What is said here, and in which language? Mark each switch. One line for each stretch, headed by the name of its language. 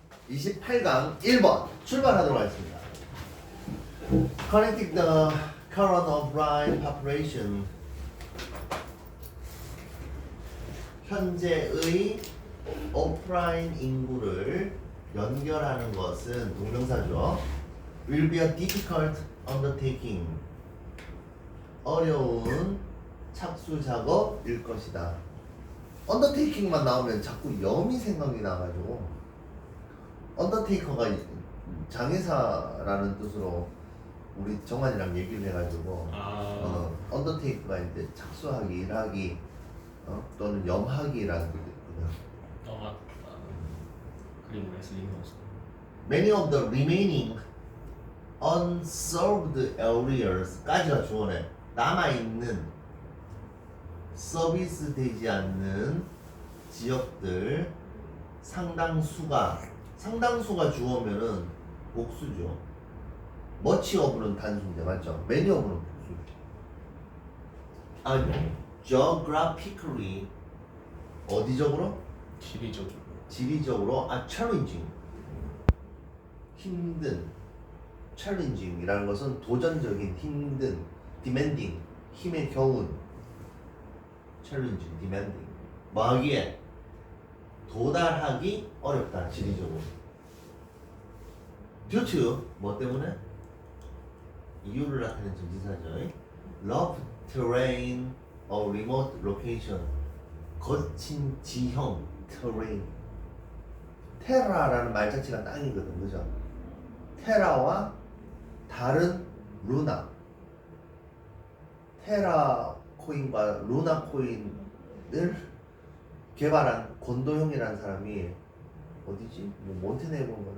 Korean: 28강 1번 출발하도록 하겠습니다.
English: Connecting the current of blind population.
Korean: 현재의 오프라인 인구를 연결하는 것은 동명사죠.
English: Will be a difficult undertaking.
Korean: 어려운 착수 작업일 것이다. undertaking만 나오면 자꾸 염이 생각이 나가지고 언더테이커가 장의사라는 뜻으로 우리 정환이랑 얘기를 해가지고 언더테이커가 이제 착수하기, 일하기 또는 염하기라는 뜻이 있거든. 맞다. 그리고 레슬링 선수.
English: Many of the remaining unserved areas
Korean: 까지가 주어네. 남아있는 서비스 되지 않는 지역들 상당수가 주어면은 복수죠. much of는 단수인데 맞죠? many of는 복수죠. geographically 어디적으로? 지리적으로 challenging 힘든 challenging이라는 것은 도전적인 힘든 demanding 힘의 겨운
English: challenging demanding
Korean: 뭐 하기에 도달하기 어렵다 지리적으로. due to 뭐 때문에? 이유를 나타내는 전치사죠.
English: rough terrain or remote location
Korean: 거친 지형
English: terrain.
Korean: 테라라는 말 자체가 땅이거든, 그죠? 테라와 다른 루나. 테라 코인과 루나 코인을 개발한 곤도형이라는 사람이 어디지? 뭐 몬테네그로인가?